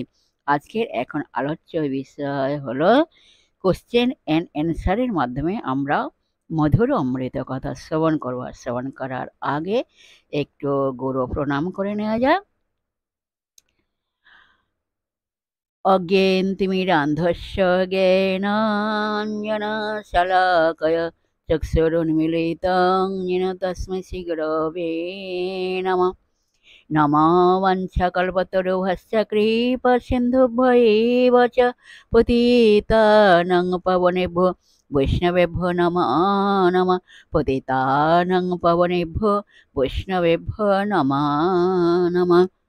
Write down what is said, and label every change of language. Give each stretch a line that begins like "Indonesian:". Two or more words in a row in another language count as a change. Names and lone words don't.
Bangla: আজকের এখন আলোচ্য বিষয় হলো
English: question and answer's
Bangla: মাধ্যমে আমরা মধুর অমৃত কথা শ্রবণ করব। শ্রবণ করার আগে একটু গুরু প্রণাম করে নেওয়া যায়।
Sanskrit: অজ্ঞেন্তিমিরান্ধস্য জ্ঞানাঞ্জনশলাকয়া চক্ষুरुन्मीलितं येन तस्मै श्रीगुरवे नमः। नमो वाञ्छाकल्पतरुभ्यश्च कृपासिन्धुभ्यो एव च पतितानां पावनेभ्यो वैष्णवेभ्यो नमो नमः। पतितानां पावनेभ्यो वैष्णवेभ्यो नमो नमः।